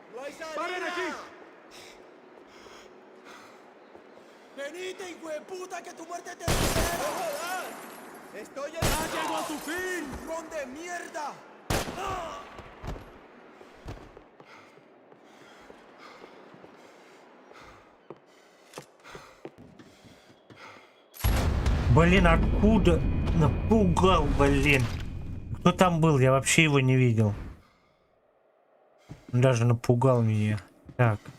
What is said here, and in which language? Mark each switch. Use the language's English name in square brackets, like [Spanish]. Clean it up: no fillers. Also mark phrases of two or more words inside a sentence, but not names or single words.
[Spanish] ¡Paren aquí! ¡Venite, hijo de puta, que tu muerte te espera! ¡Estoy en... ¡Ya llegó a su fin! ¡Ron de mierda! [Russian] Блин, откуда? Напугал, блин. Кто там был? Я вообще его не видел. Он даже напугал меня. Так.